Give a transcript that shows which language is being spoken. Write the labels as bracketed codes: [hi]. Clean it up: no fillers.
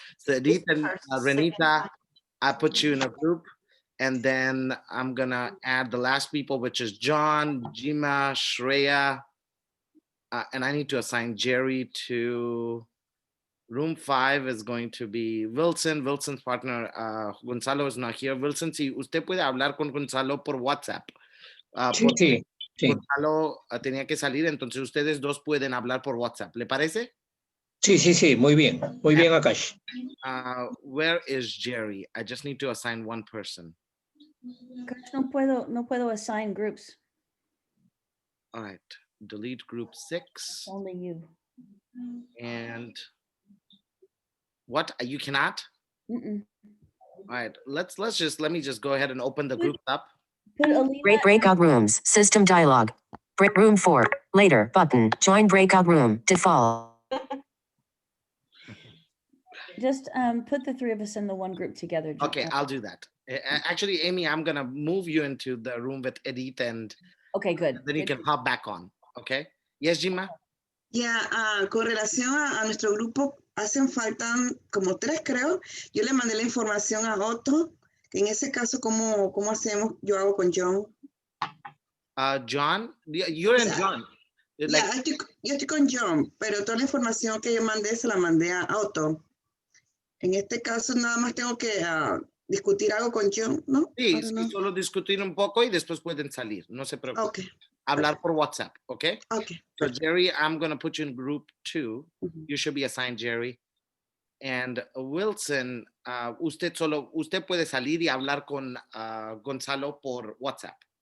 [en] So Edith and Renita, I put you in a group. And then I'm going to add the last people, which is John, Jima, Shreya. And I need to assign Jerry to room 5 is going to be Wilson. Wilson's partner, Gonzalo, is not here. [es] Wilson, si usted puede hablar con Gonzalo por WhatsApp. Sí. Gonzalo tenía que salir, entonces ustedes dos pueden hablar por WhatsApp. ¿Le parece? Sí, muy bien. Muy bien, Akash. [en] Where is Jerry? I just need to assign one person. [es] No puedo [en] assign groups. All right, delete group 6. Only you. And what? You cannot? Mm-mm. All right, let me just go ahead and open the group up. Great breakout rooms. System dialog. Room 4. Later button. Join breakout room. Default. Just put the 3 of us in the one group together. Okay, I'll do that. Actually, Amy, I'm gonna move you into the room with Edith, and okay, good. Then you can hop back on. Okay. Yes, Jima. [es] Ya, con relación a nuestro grupo, hacen falta como 3, creo. Yo le mandé la información a Otto. En ese caso, ¿cómo hacemos? Yo hago con John. [en] John, you're in John. [es] Like, yo estoy con John, pero toda la información que yo mandé se la mandé a Otto. En este caso, nada más tengo que discutir algo con John, ¿no? Sí, solo discutir un poco y después pueden salir. No se preocupen. [en] Okay. [es] Hablar por WhatsApp, okay? [en] Okay. So Jerry, I'm going to put you in group 2. You should be assigned Jerry. [es] And Wilson, usted puede salir y hablar con Gonzalo por WhatsApp.